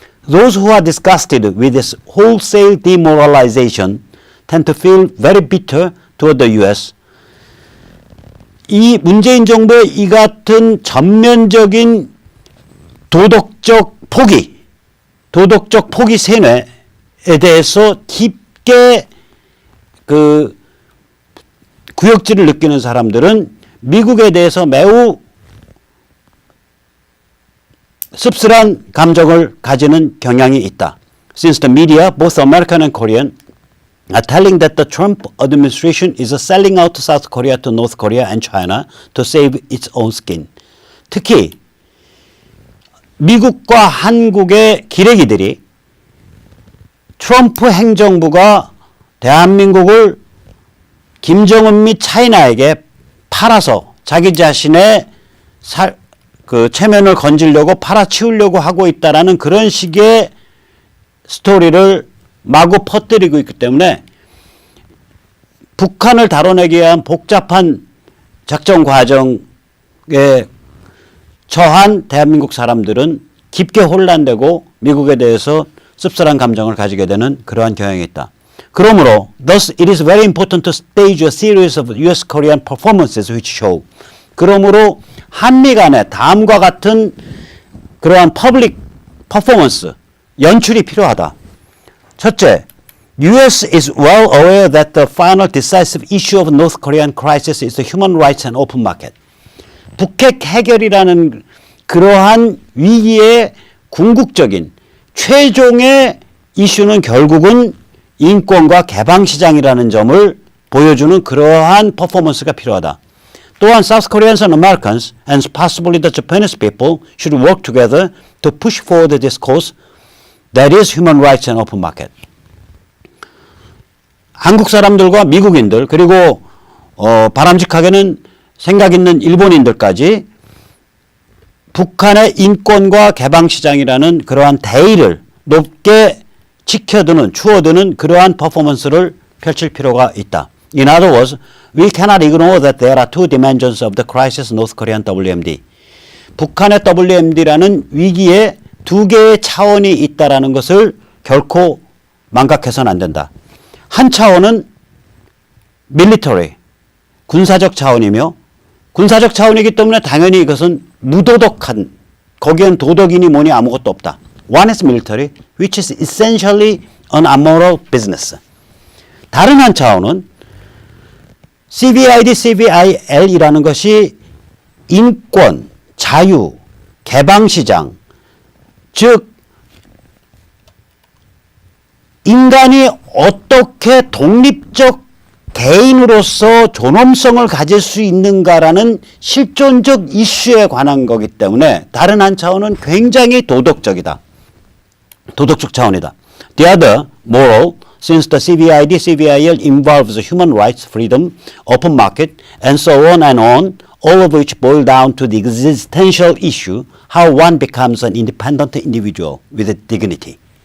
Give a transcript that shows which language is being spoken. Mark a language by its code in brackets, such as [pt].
[en] Those who are disgusted with this wholesale demoralization tend to feel very bitter toward the U.S. [ko] 이 문재인 정부의 이 같은 전면적인 도덕적 포기 세뇌에 대해서 깊게 구역질을 느끼는 사람들은 미국에 대해서 매우 씁쓸한 감정을 가지는 경향이 있다. [en] Since the media, both American and Korean, are telling that the Trump administration is selling out South Korea to North Korea and China to save its own skin. [ko] 특히 미국과 한국의 기레기들이 트럼프 행정부가 대한민국을 김정은 및 차이나에게 팔아서 자기 자신의 그 체면을 건지려고 팔아치우려고 하고 있다라는 그런 식의 스토리를 마구 퍼뜨리고 있기 때문에 북한을 다뤄내기 위한 복잡한 작전 과정에 처한 대한민국 사람들은 깊게 혼란되고 미국에 대해서 씁쓸한 감정을 가지게 되는 그러한 경향이 있다. 그러므로 [en] thus it is very important to stage a series of US-Korean performances which show. [ko] 그러므로 한미 간의 다음과 같은 그러한 퍼블릭 퍼포먼스, 연출이 필요하다. 첫째, [en] US is well aware that the final decisive issue of North Korean crisis is the human rights and open market. [ko] 북핵 해결이라는 그러한 위기의 궁극적인 최종의 이슈는 결국은 인권과 개방시장이라는 점을 보여주는 그러한 퍼포먼스가 필요하다. 또한 [en] South Koreans and Americans and possibly the Japanese people should work together to push forward this cause that is human rights and open market. [ko] 한국 사람들과 미국인들 그리고 바람직하게는 생각 있는 일본인들까지 북한의 인권과 개방시장이라는 그러한 대의를 높게 지켜두는 추어두는 그러한 퍼포먼스를 펼칠 필요가 있다. [en] In other words, we cannot ignore that there are two dimensions of the crisis North Korean WMD. [ko] 북한의 WMD라는 위기에 두 개의 차원이 있다라는 것을 결코 망각해서는 안 된다. 한 차원은 military, 군사적 차원이며 군사적 차원이기 때문에 당연히 이것은 무도덕한, 거기엔 도덕이니 뭐니 아무것도 없다. [en] One is military, which is essentially an amoral business. [ko] 다른 한 차원은 CVID, CVIL이라는 것이 인권, 자유, 개방시장, 즉 인간이 어떻게 독립적 개인으로서 존엄성을 가질 수 있는가라는 실존적 이슈에 관한 거기 때문에 다른 한 차원은 굉장히 도덕적이다. 도덕적 차원이다. [en] The other, moral, since the CVID, CVIL involves human rights, freedom, open market, and so on and on, all of which boil down to the existential issue, how one becomes an independent individual with dignity.